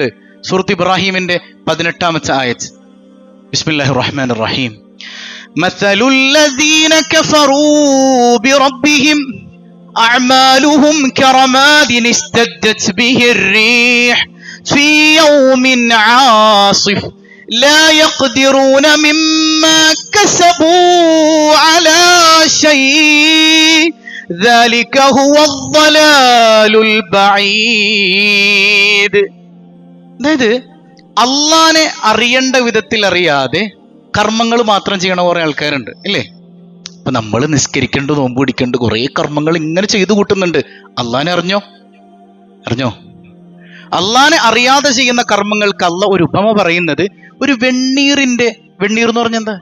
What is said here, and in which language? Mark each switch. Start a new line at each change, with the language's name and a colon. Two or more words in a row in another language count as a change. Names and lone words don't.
Malayalam: സൂറത്ത് ഇബ്രാഹിമിന്റെ 18ാമത്തെ ആയത്ത്.
Arabic: بسم الله الرحمن الرحيم. مثل الذين كفروا بربهم أعمالهم كرماد اشتدت به الريح في يوم عاصف لا يقدرون مما كسبوا على شيء ذلك هو الضلال البعيد.
Malayalam: അതായത് അള്ളാനെ അറിയേണ്ട വിധത്തിൽ അറിയാതെ കർമ്മങ്ങൾ മാത്രം ചെയ്യണ കുറെ ആൾക്കാരുണ്ട് ഇല്ലേ? ഇപ്പൊ നമ്മൾ നിസ്കരിക്കേണ്ട, നോമ്പ് പിടിക്കേണ്ട കുറെ കർമ്മങ്ങൾ ഇങ്ങനെ ചെയ്തു കൂട്ടുന്നുണ്ട്. അള്ളാനെ അറിഞ്ഞോ? അള്ളാനെ അറിയാതെ ചെയ്യുന്ന കർമ്മങ്ങൾക്ക് അള്ളാഹ് ഒരു ഉപമ പറയുന്നത് ഒരു വെണ്ണീർ എന്ന് പറഞ്ഞാൽ എന്താ?